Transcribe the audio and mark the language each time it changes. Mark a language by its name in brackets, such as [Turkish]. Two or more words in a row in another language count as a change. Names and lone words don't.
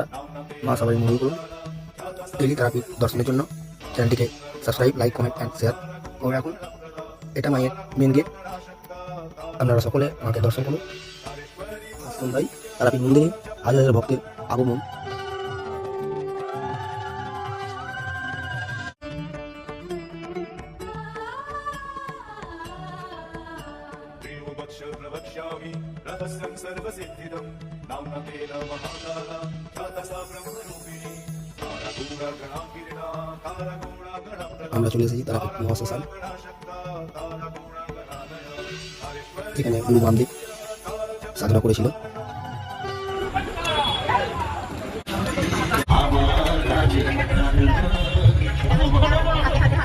[Bangla] মা সবাই মঙ্গল করুন। ডেলি তারাপীঠ দর্শনের জন্য চ্যানেলটিকে [English] subscribe, like, comment and share [Bangla] করে রাখুন। এটা মায়ের [English] main gate. [Bangla] আপনারা সকলে মাকে দর্শন করুন। সন্ধ্যায় তারাপীঠ মন্দিরে হাজার হাজার ভক্তের আগমন। [Sanskrit] प्रवक्ष्यामि रहस्यं सर्वसिद्धिदं नाम्ना तेन महाकाला ख्याता सा ब्रह्मरूपिणी तारगुणागणाकिरणा तारगुणागणप्रदा [Bangla] আমরা চলে এসেছি তারাপীঠ মহাশ্মশান। এখানে গুরু বামদেব সাধনা করেছিল। আমার